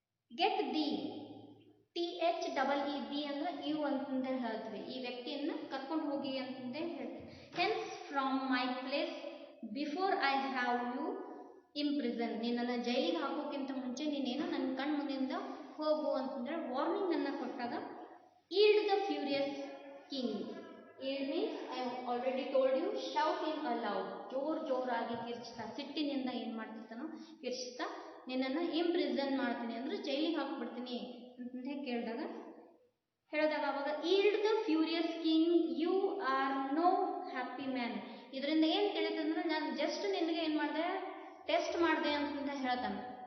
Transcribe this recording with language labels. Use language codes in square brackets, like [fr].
[kn] Get the, THEE the ಅಂದ್ರೆ ಇವು ಅಂತಂದೇ ಹೇಳ್ತೀವಿ, ಈ ವ್ಯಕ್ತಿಯನ್ನು ಕರ್ಕೊಂಡು ಹೋಗಿ ಅಂತಂದೇ ಹೇಳ್ತೀವಿ. [en] Hence from my place before I have you imprison. [kn] ನಿನ್ನನ್ನು ಜೈಲಿಗೆ ಹಾಕೋಕ್ಕಿಂತ ಮುಂಚೆ ನೀನೇನು ನನ್ನ ಕಣ್ಣು ಮುಂದಿಂದ ಹೋಗು ಅಂತಂದ್ರೆ ವಾರ್ನಿಂಗ್ ಅನ್ನ ಕೊಟ್ಟಾಗ [en] Yield the furious king. Yield means I have already told you, shout in a loud. [kn] ಜೋರಾಗಿ ಕಿರ್ಚ್ತಾ, ಸಿಟ್ಟಿನಿಂದ ಏನು ಮಾಡ್ತಿರ್ತಾನೋ ಕಿರ್ಚ್ತಾ, ನಿನ್ನನ್ನು ಇಂಪ್ರಿಸನ್ ಮಾಡ್ತೀನಿ ಅಂದ್ರೆ ಜೈಲಿಗೆ ಹಾಕ್ಬಿಡ್ತೀನಿ ಅಂತ ಹೇಳಿದಾಗ ಅವಾಗ [en] Yield the furious king you are no happy man. [kn] ಇದರಿಂದ ಏನು ತಿಳಿತಂದ್ರೆ ನಾನು ಜಸ್ಟ್ ನಿನಗೆ ಏನು ಮಾಡಿದೆ, ಟೆಸ್ಟ್ ಮಾಡಿದೆ ಅಂತ ಹೇಳ್ತಾನೆ.